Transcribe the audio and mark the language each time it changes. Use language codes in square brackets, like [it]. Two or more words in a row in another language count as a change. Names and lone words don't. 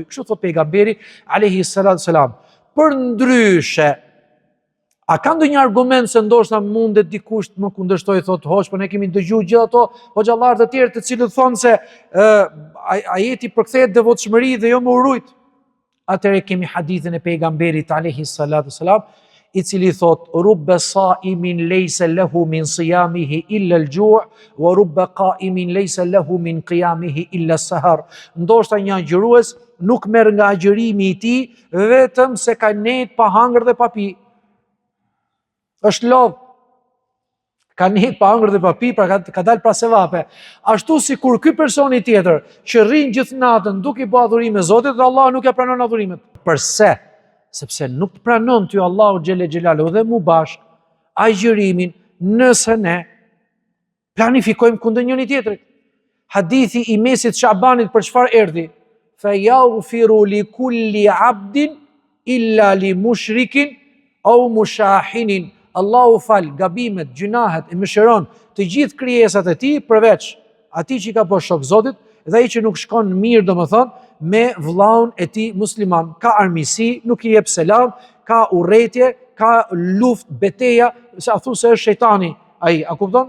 [sq] Kështu thot pejgamberi [ar] عليه الصلاة والسلام. [sq] Përndryshe, a ka ndonjë argument se ndoshta mundet dikush të më kundërshtoj, thot hoç, po ne kemi dëgjuar gjithë ato hoxhallar të tjerë të cilët thonë se ajeti përkthehet devotshmëri dhe jo më urujt. Atëherë kemi hadithin e pejgamberit [ar] عليه الصلاة والسلام, [sq] i cili thot [ar] رب صائم ليس له من صيامه إلا الجوع ورب قائم ليس له من قيامه إلا السهر. [sq] Ndoshta një agjërues nuk merr nga agjërimi i tij vetëm se ka net pa hangër dhe pa pi. Është lodh. Ka net pa hangër dhe pa pi, pra ka dalë pra sevape. Ashtu si kur ky personi tjetër që rrin gjithë natën duke i bërë adhurime Zotit dhe Allah nuk ja pranon adhurimet. Përse? Sepse nuk pranon ty Allahu [ar] جل جلاله [sq] dhe mu bashk agjërimin nëse ne planifikojmë kundër njëri tjetrit. Hadithi i mesit Shabanit për çfarë erdhi? [ar] فيغفر لكل عبد إلا لمشرك أو مشاحن. [sq] Allahu fal gabimet, gjunahet, e mëshiron të gjithë krijesat e tij përveç atij që ka bërë shok Zotit dhe ai që nuk shkon mirë, domethënë, me vllaun e tij musliman. Ka armiqësi, nuk i jep selam, ka urrëtie, ka luftë, betejë, se a thu se është shejtani ai, a kupton?